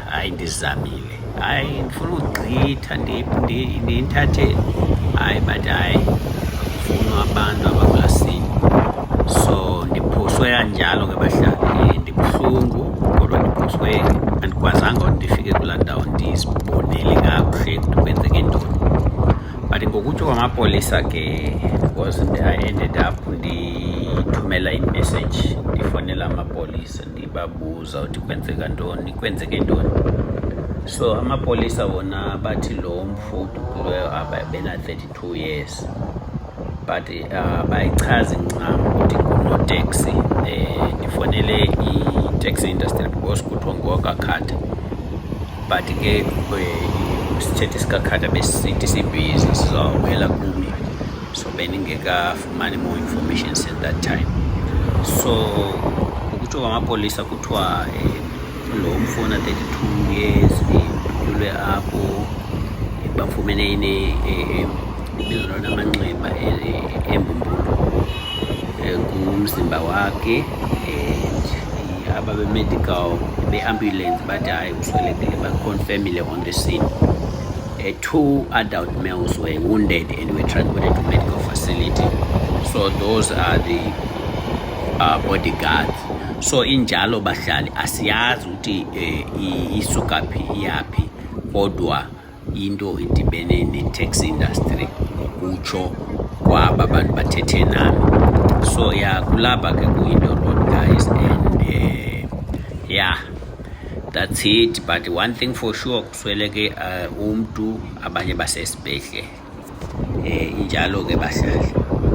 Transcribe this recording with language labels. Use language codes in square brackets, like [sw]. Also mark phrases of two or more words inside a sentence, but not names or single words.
[xh] Hayi ndizamile, hayi ndifuna ugqitha ndiyithathe, hayi but hayi kufunwa abantu abakulasini. So ndiphoswe kanjalo ke bahlali, ndibuhlungu kodwa ndiphoswe, andikwazanga ndifike kulaa ndawo ndizibonele kakuhle kwenzeke ntoni. But ngokutsho kwamapolisa ke, [en] because I ended up [xh] ndithumela imessage, ndifonela amapolisa ndibabuza ukuthi kwenzeke ntoni. So amapolisa wona bathi lo mfo udutyulweyo bena 32 years. But bayichazi ncam ukuthi ngunoteksi. Ndifonele i- [en] taxi industry [xh] because kuthiwa ngowakakhatha, but ke sithethe sikakhatha besisithi sibhizi sizawuwela kumi. [en] So beningekafumani more information since that time. [xh] So ukutsho kwamapolisa kuthiwa lo mfo una 32 years udutyulwe apho, bamfumene ibizo namanxeba embumbulu kumzimba wakhe. Aba be-medical be-ambulance bathi hayi uswelekile, baconfirmile [en] on the scene. 2 adult males were wounded and were transported to medical facility. So those are the bodyguards. [xh] So injalo bahlali asiyazi ukuthi isuka phi iyaphi, kodwa into idibene ne- [en] taxi industry [xh] ngokutsho kwaba abantu bathethe nami. [en] So [xh] ya kulapha ke ku-Indo Road [en] guys, and yeah that's it. But one thing for sure, [xh] kusweleke umntu, abanye basesibhedlele. Injalo ke bahlali.